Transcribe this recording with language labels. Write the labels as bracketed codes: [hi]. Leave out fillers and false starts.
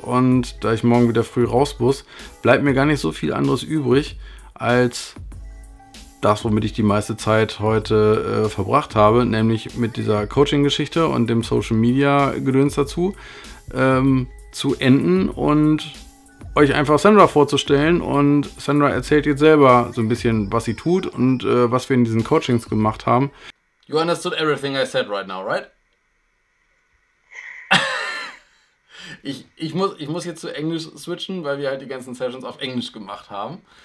[de] Und da ich morgen wieder früh raus muss, bleibt mir gar nicht so viel anderes übrig, als das, womit ich die meiste Zeit heute verbracht habe, nämlich mit dieser Coaching-Geschichte und dem Social-Media-Gedöns dazu zu enden und euch einfach Sandra vorzustellen. Und Sandra erzählt jetzt selber so ein bisschen, was sie tut und was wir in diesen Coachings gemacht haben. [en] You understood everything I said right now, right? [de] ich muss jetzt zu Englisch switchen, weil wir halt die ganzen Sessions auf Englisch gemacht haben.